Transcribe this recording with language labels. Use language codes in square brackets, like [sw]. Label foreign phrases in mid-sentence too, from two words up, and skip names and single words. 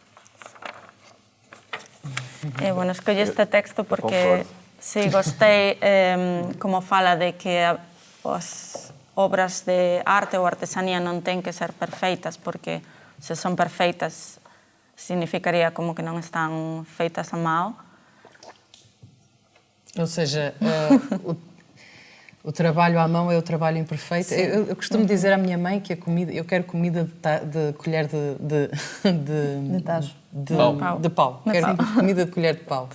[gl] Bueno, escolli este texto porque sí, gostei como fala de que as obras de arte ou artesanía non ten que ser perfeitas, porque se son perfeitas significaría como que non están feitas a mão. [pt] Ou seja, o trabalho à mão é o trabalho imperfeito. Eu costumo dizer à minha mãe que a comida, eu quero comida de colher de pau. Quero comida de colher de pau.